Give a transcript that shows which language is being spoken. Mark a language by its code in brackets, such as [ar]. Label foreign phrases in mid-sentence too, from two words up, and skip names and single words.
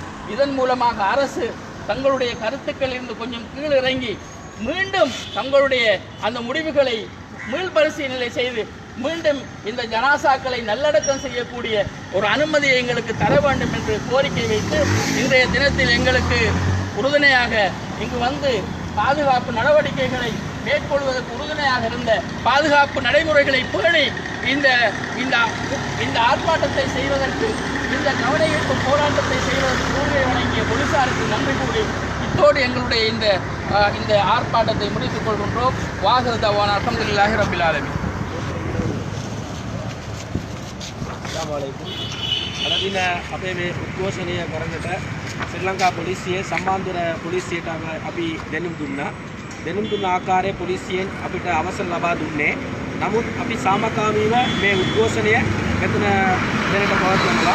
[ta] இதன் மூலமாக அரசு தங்களுடைய கருத்துக்கள் இருந்து கொஞ்சம் கீழிறங்கி மீண்டும் தங்களுடைய அந்த முடிவுகளை மீள்பரிசீலனை செய்து மீண்டும் இந்த ஜனாசாக்களை நல்லடக்கம் செய்யக்கூடிய ஒரு அனுமதியை எங்களுக்கு தர வேண்டும் என்று கோரிக்கை வைத்து இன்றைய தினத்தில் எங்களுக்கு உறுதுணையாக இங்கு வந்து பாதுகாப்பு நடவடிக்கைகளை மேற்கொள்வதற்கு உறுதுணையாக இருந்த பாதுகாப்பு நடைமுறைகளை பேணி இந்த ஆர்ப்பாட்டத்தை செய்வதற்கு, இந்த கவனஈர்ப்பு போராட்டத்தை செய்வதற்கு உறுதியை வழங்கிய போலீசாருக்கு நன்றி கூறி இத்தோடு எங்களுடைய இந்த ஆர்ப்பாட்டத்தை முடித்துக் கொள்கின்றோம். [ar] وآخر دعوانا الحمد لله رب العالمين. [si] අදදින අපේ මේ උද්ඝෝෂණය කරන්නට ශ්‍රී ලංකා පොලිසියේ සම්බන්ධර පොලිසියට අපි දැනුම් දුන්න ආකාරයේ පොලිසියෙන් අපිට අවසර ලබා දුන්නේ. නමුත් අපි සාමකාමීව මේ උද්ඝෝෂණය මෙතන දැනට පවත්වනවා.